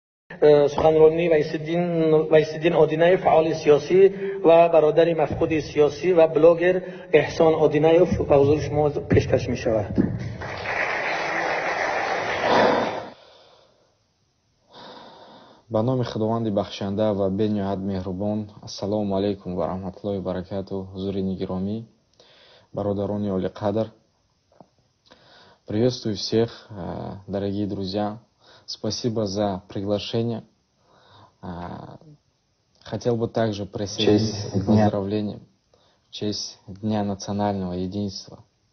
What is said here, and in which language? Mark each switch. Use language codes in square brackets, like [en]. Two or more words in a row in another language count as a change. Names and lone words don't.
[fa] سخنرانی ویس‌الدین آدینه فعال سیاسی و برادر مفقود سیاسی و بلاگر احسان آدینه به حضور شما پیشکش می شود. با نام خداوند بخشنده و بنیاد مهربان. [ar] السلام علیکم و رحمت الله و برکاته. حضور громи, برادران оли кадр. [ru] Приветствую всех, дорогие друзья. Спасибо за приглашение. Хотел бы также присоединиться к поздравлениям в честь Дня национального единства.